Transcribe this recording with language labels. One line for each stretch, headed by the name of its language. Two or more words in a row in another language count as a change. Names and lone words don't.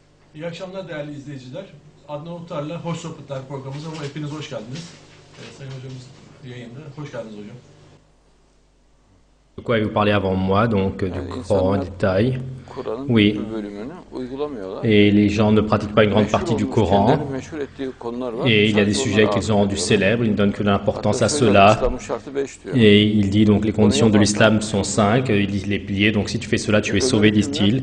Turkish: İyi akşamlar değerli izleyiciler. Adnan Oktar'la Hoş Sohbetler programımıza hepiniz hoş geldiniz. Sayın hocamız yayında. Hoş geldiniz hocam.
French: De quoi vous parlez avant moi, donc du Coran en détail. Oui. Et les gens ne pratiquent pas une grande partie du Coran. Et il y a des sujets qu'ils ont rendus célèbres, ils ne donnent que de l'importance à cela. Et il dit donc les conditions de l'islam sont 5, il dit les piliers, donc si tu fais cela, tu es sauvé, disent-ils.